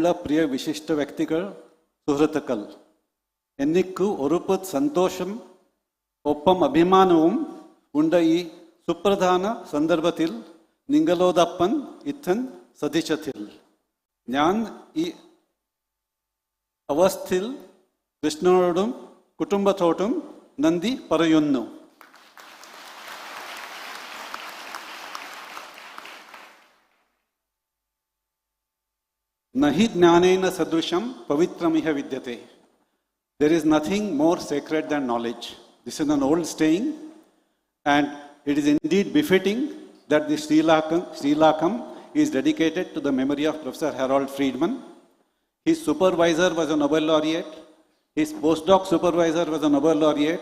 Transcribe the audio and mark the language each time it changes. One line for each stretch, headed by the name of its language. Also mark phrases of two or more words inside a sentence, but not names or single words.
Malayalam: പ്രിയ വിശിഷ്ട വ്യക്തികൾ, സുഹൃത്തുക്കൾ, എനിക്ക് ഒരുപ്പ് സന്തോഷം ഒപ്പം അഭിമാനവും ഉണ്ട് ഈ സുപ്രധാന സന്ദർഭത്തിൽ നിങ്ങളോടൊപ്പം ഇത്തൻ സദിശത്തിൽ. ഞാൻ ഈ അവസ്ഥയിൽ കൃഷ്ണനോടും കുടുംബത്തോടും നന്ദി പറയുന്നു.
Sanskrit: नहि ज्ञानेन सदृशं पवित्रमिह विद्यते.
English: There is nothing more sacred than knowledge. This is an old saying, and it is indeed befitting that the Sri Lakam is dedicated to the memory of Professor Harold Friedman. His supervisor was a Nobel laureate. His postdoc supervisor was a Nobel laureate.